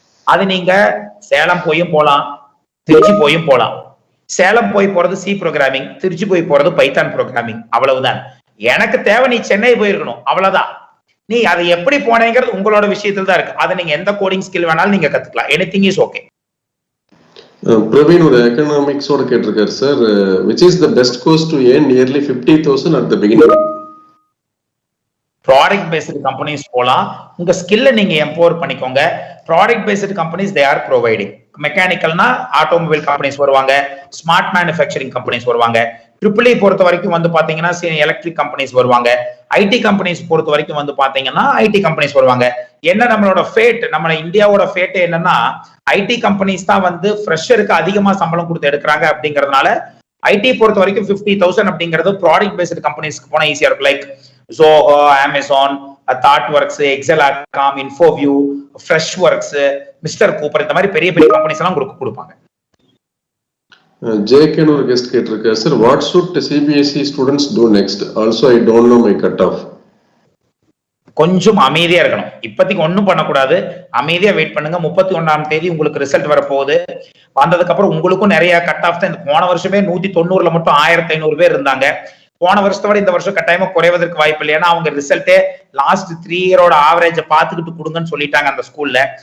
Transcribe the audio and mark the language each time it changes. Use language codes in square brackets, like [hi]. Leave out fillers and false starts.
[ta] அது நீங்க சேலம் போயும் போலாம், திருச்சி போயும் போலாம். சேலம் போய் போறது C ப்ரோக்ராமிங், திருச்சி போய் போறது பைத்தான் ப்ரோக்ராமிங், அவ்வளவுதான். எனக்கு தேவை நீ சென்னை போயிருக்கணும், அவ்வளவுதான். நீ அதை எப்படி போனேங்கிறது உங்களோட விஷயத்துல தான் இருக்கு. அதை நீங்க எந்த கோடிங் ஸ்கில் வேணாலும் நீங்க கத்துக்கலாம். [en] Anything is okay. Praveen [ta] ஒரு எக்கனாமிக்ஸோட கேட்டிருக்காரு sir, [en] which is the best course to earn nearly 50,000 at the beginning? [ta] Product based companies போலாம், உங்க ஸ்கில்ல நீங்க எம்பவர் பண்ணிக்கோங்க. Product based companies [en] They are providing. [ta] மெக்கானிக்கல்னா automobile companies வருவாங்க, ஸ்மார்ட் மேனுஃபேக்சரிங் கம்பெனிஸ் வருவாங்க. Triple பொறுத்த வரைக்கும் வந்து பாத்தீங்கன்னா எலக்ட்ரிக் கம்பெனிஸ் வருவாங்க. ஐடி கம்பெனிஸ் பொறுத்த வரைக்கும் வந்து பாத்தீங்கன்னா ஐடி கம்பெனிஸ் வருவாங்க. என்ன நம்மளோட ஃபேட், நம்ம இந்தியாவோட ஃபேட் என்னன்னா ஐடி கம்பெனிஸ் தான் வந்து ஃப்ரெஷருக்கு அதிகமா சம்பளம் கொடுத்து எடுக்கிறாங்க. அப்படிங்கறதுனால ஐடி பொறுத்த வரைக்கும் 50,000 அப்படிங்கிறது ப்ராடக்ட் பேஸ்டு கம்பெனிஸ்க்கு போனா ஈஸியா இருக்கும். Like Zoho, Amazon, ThoughtWorks, Excelarcom, Infoview, Freshworks, Mr. Cooper, இந்த மாதிரி பெரிய பெரிய கம்பெனிஸ் எல்லாம் கொடுப்பாங்க. [en] JK [ta] ஒரு கெஸ்ட் கேட்டிருக்காரு sir, [en] what should CBSE students do next? Also I don't know my cutoff. [ta] கொஞ்சம் அமைதியா இருக்கணும். இப்போதைக்கு ஒன்றும் பண்ணக்கூடாது, அமைதியா வெயிட் பண்ணுங்க. 31ஆம் தேதி உங்களுக்கு ரிசல்ட் வரப்போகுது. வந்ததுக்கு அப்புறம் உங்களுக்கும் நிறைய கட் ஆஃப் தான். போன வருஷமே 190ல மட்டும் 1500 பேர் இருந்தாங்க. போன வருஷத்தை விட இந்த வருஷம் கட்டாயமா குறைவதற்கு வாய்ப்பு இல்லை. ஏன்னா அவங்க ரிசல்ட்டே லாஸ்ட் 3 இயரோட ஆவரேஜ் பார்த்துக்கிட்டு கொடுங்கன்னு சொல்லிட்டாங்க அந்த ஸ்கூல்ல.